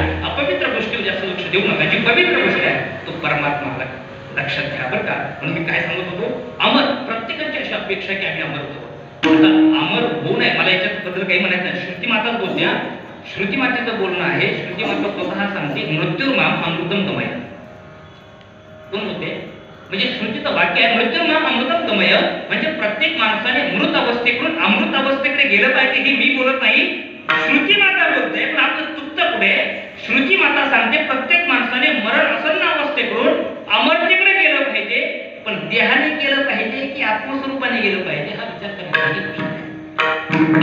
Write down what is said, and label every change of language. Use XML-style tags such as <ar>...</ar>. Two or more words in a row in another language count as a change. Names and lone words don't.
<mr>अपवित्र गोष्टीवर जास्त लक्ष देऊ नका. जी पवित्र गोष्ट आहे तो परमात्मा लक्षात घ्या बरं का. म्हणून मी काय सांगत होतो अमर. प्रत्येकाची अशी अपेक्षा की आम्ही अमर होतो. आता अमर होऊ नये मला याच्याबद्दल काही म्हणायचं नाही. श्रुती माताच बोलत्या. श्रुती मातेचं बोलणं आहे. श्रुती माता स्वतः सांगते</mr> <sa>मृत्युर्माम अमृतम गमय.</sa> <mr>कोण बोलते म्हणजे श्रुतीचं वाक्य आहे</mr> <sa>मृत्युर्माम अमृतम गमय.</sa> <mr>म्हणजे प्रत्येक माणसाने मृत अवस्थेकडून अमृत अवस्थेकडे गेलं पाहिजे. ही मी बोलत नाही श्रुती माता बोलते. पण आपलं चुकतं पुढे. श्रुती माता सांगते प्रत्येक माणसाने मरण आसन्न अवस्थेकडून अमरतेकडे गेलं पाहिजे. पण देहाने गेलं पाहिजे की आत्मस्वरूपाने गेलं पाहिजे हा विचार करण्याची गोष्ट आहे.</mr>